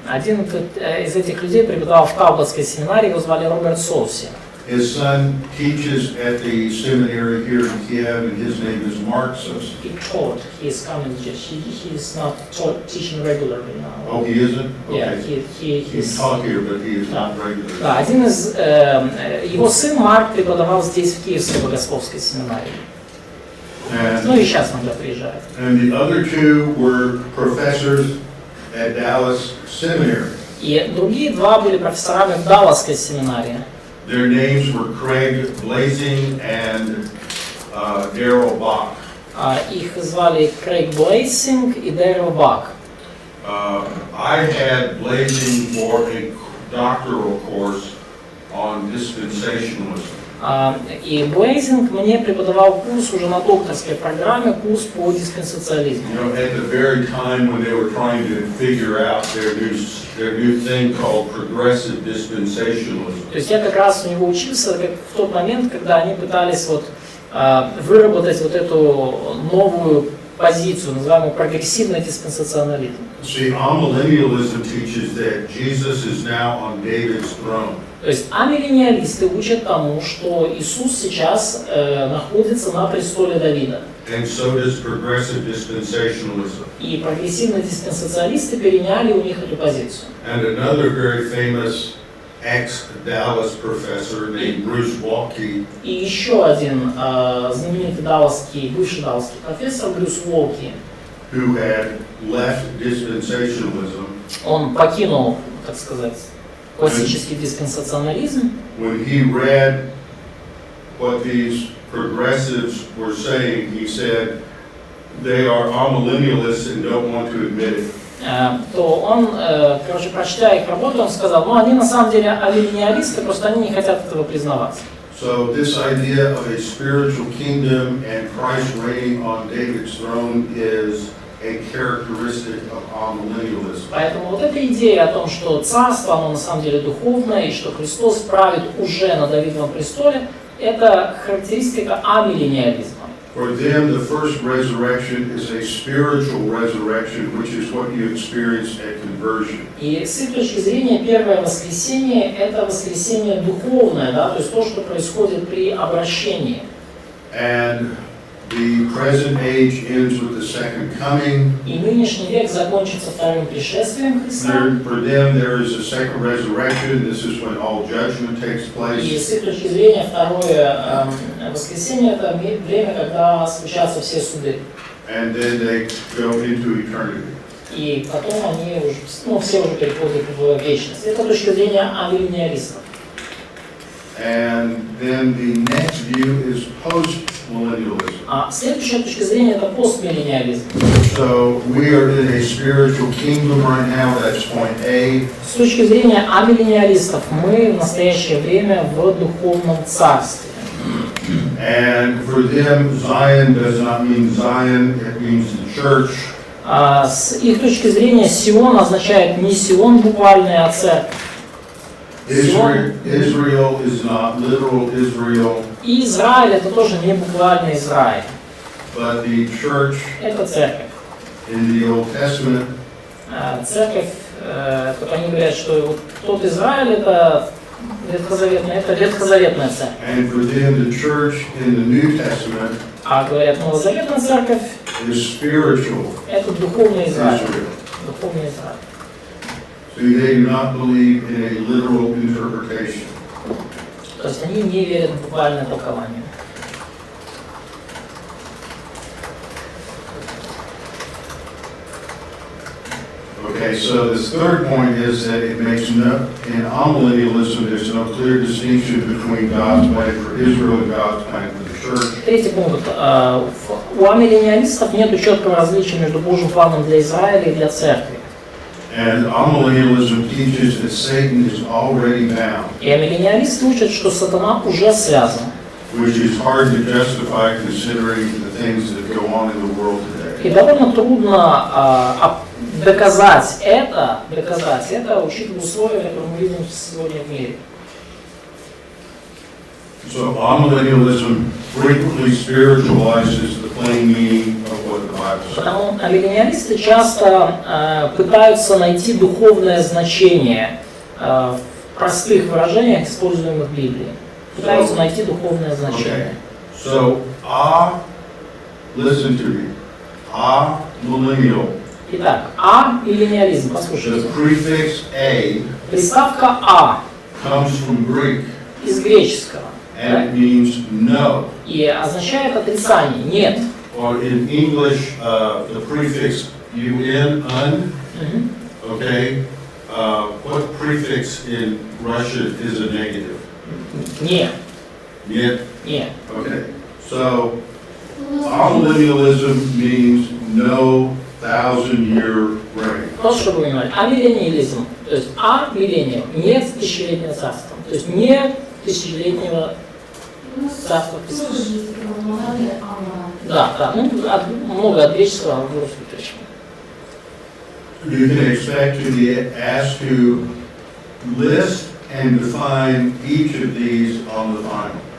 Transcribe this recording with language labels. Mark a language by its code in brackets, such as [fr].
[ru] Один из этих людей преподавал в Талботской семинарии, его звали Роберт Соси. [en] His son teaches at the seminary here in Kiev, and his name is Mark Sosi. He taught. He is coming. He is not teaching regularly now. Oh, he isn't? Yeah, Okay. he He taught here, but he is not regular. [ru] Да, один из его сын Марк преподавал здесь в Киевской богословской семинарии. Ну и сейчас иногда приезжает. [en] And the other two were professors at Dallas Seminary. [ru] И другие два были профессорами в Далласской семинарии. [en] Their names were Craig Blazing and Darrell Bach. [ru] Их звали Крейг Блейсинг и Дэрил Бак. [en] I had Blazing for a doctoral course on dispensationalism. [ru] И Блейзинг мне преподавал курс уже на докторской программе, курс по диспенсациализму. [en] You know, at the very time when they were trying to figure out their new thing called progressive dispensationalism. [ru] То есть я как раз у него учился как в тот момент, когда они пытались вот, выработать вот эту новую позицию, называемую прогрессивный диспенсационализм. [en] See, amillennialism teaches that Jesus is now on David's throne. [ru] То есть амиллениалисты учат тому, что Иисус сейчас находится на престоле Давида. [en] And so does progressive dispensationalism. [ru] И прогрессивные диспенсациалисты переняли у них эту позицию. [en] And another very famous ex-Dallas professor named Bruce Waltke, [ru] И еще один знаменитый бывший далласский профессор Брюс Уолки, [en] who had left dispensationalism, [ru] он покинул, так сказать, классический диспенсационализм. [en] when he read what these progressives were saying, he said they are amillennialists and don't want to admit it. [ru] То он, прочитая их работу, он сказал, они на самом деле амиллениалисты, просто они не хотят этого признавать. [en] So this idea of a spiritual kingdom and Christ reigning on David's throne is a characteristic of amillennialism. [ru] Поэтому вот эта идея о том, что царство, оно на самом деле духовное, и что Христос правит уже на Давидовом престоле, это характеристика амиллениализма. [en] For them, the first resurrection is a spiritual resurrection, which is what you experience at conversion. [ru] И с их точки зрения первое воскресение – это воскресение духовное, да, то есть то, что происходит при обращении. [en] And the present age ends with the second coming. [ru] И нынешний век закончится вторым пришествием Христа. [en] For them, there is a second resurrection. This is when all judgment takes [ru] И [en] place. [ru] с их точки зрения второе воскресение – это время, когда случаются все суды. [en] And then they go into eternity. [ru] И потом они уже, все уже переходят в вечность. Это точка зрения амиллениалистов. [en] And then the next view is post-millennialism. [ru] А следующая точка зрения – это постмиллениализм. [en] So we are in a spiritual kingdom right now. That's point A. [ru] С точки зрения амиллениалистов мы в настоящее время в духовном царстве. [en] And for them, Zion does not mean Zion, it means the church. [ru] С их точки зрения Сион означает не Сион буквальный, а церковь. [en] Israel is not literal Israel, [ru] И Израиль это тоже не буквальный Израиль. [en] but the church [ru] Это церковь. [en] in the Old Testament [ru] Церковь, как они говорят, что вот тот Израиль это ветхозаветная церковь. [en] and for them the church in the New Testament [ru] А говорят, новозаветная церковь [en] is spiritual [ru] это духовный Израиль. [en] Israel. [ru] Духовный Израиль. [en] See, they do not believe in a literal interpretation. [ru] То есть они не верят в буквальное толкование. [en] Okay, so this third point is that it makes no, in amillennialism, there's no clear distinction between God's plan for Israel and God's plan for the church. [ru] Третий пункт. У амиллениалистов нет четкого различия между Божьим планом для Израиля и для церкви. [en] And amillennialism teaches that Satan is already bound, [ru] И амиллениалисты учат, что сатана уже связан. [en] which is hard to justify considering the things that go on in the world [ru] И [en] today. [ru] довольно трудно доказать это, учитывая условия, которые мы видим сегодня в мире. [en] So amillennialism frequently spiritualizes the plain meaning of what the Bible says. [ru] Потому амиллениалисты часто пытаются найти духовное значение в простых выражениях, используемых в Библии. Пытаются найти духовное значение. [en] So, listen to me, millennial, [ru] Итак, миллениализм, послушайте. [en] the prefix A [ru] Приставка «а» [en] comes from Greek, [ru] из греческого. [en] and it means no. [ru] И означает отрицание, нет. [en] Or in English, the prefix un, okay? What prefix in Russian is a negative? [ru] Не, Нет? не. [en] Okay. So, amillennialism means no 1,000-year reign. [ru] Просто чтобы вы понимали, амиллениализм, то есть миллениум, нет тысячелетнего царства, то есть не тысячелетнего царство Христос. Тоже есть монада, Да, ну, много от греческого в русский перевод. [en] You can expect to be asked to list and define each of these on the final.